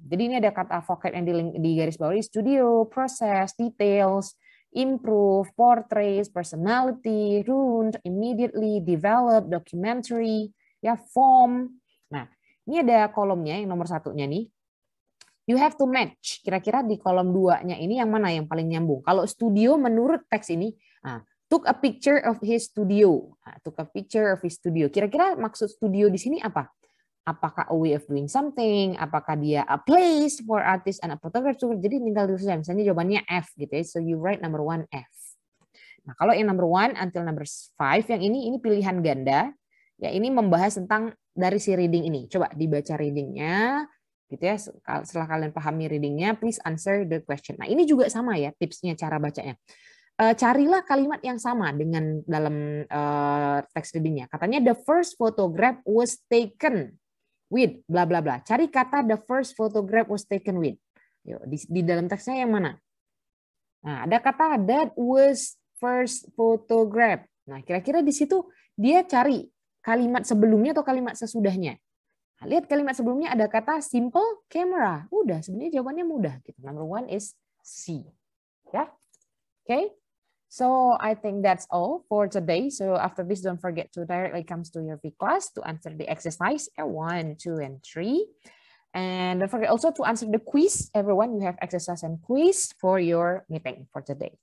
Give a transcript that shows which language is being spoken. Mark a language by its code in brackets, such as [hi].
[id] Jadi ini ada kata vocab yang di garis bawah, studio, process, details, improve, portrays, personality, ruined, immediately, develop, documentary, ya, form. Nah, ini ada kolomnya yang nomor 1-nya nih. [en] You have to match. [id] Kira-kira di kolom 2-nya ini yang mana yang paling nyambung? Kalau studio menurut teks ini, [en] took a picture of his studio. Took a picture of his studio. [id] Kira-kira maksud studio di sini apa? [en] Apakah a way of doing something? Apakah dia a place for artist and a photographer? [id] Jadi tinggal tulis saja. Misalnya jawabannya F gitu ya. [en] So you write number 1 F. [id] Nah, kalau yang number 1 until number 5 yang ini pilihan ganda. Ya, ini membahas tentang dari si reading ini. Coba dibaca readingnya gitu ya. Setelah kalian pahami readingnya, [en] please answer the question. [id] Nah, ini juga sama ya tipsnya cara bacanya. Carilah kalimat yang sama dengan dalam teks readingnya. [en] Katanya the first photograph was taken with bla bla bla. [id] Cari kata [en] the first photograph was taken with. [id] Yuk, di dalam teksnya yang mana? Nah, ada kata [en] that was first photograph. [id] Nah, kira-kira di situ dia cari kalimat sebelumnya atau kalimat sesudahnya. Nah, lihat kalimat sebelumnya ada kata simple camera. Udah, sebenarnya jawabannya mudah gitu. [en] Number 1 is C. Ya. Okay? So I think that's all for today. So after this, don't forget to directly come to your V class to answer the exercise 1, 2, and 3. And don't forget also to answer the quiz. Everyone, you have exercise and quiz for your meeting for today.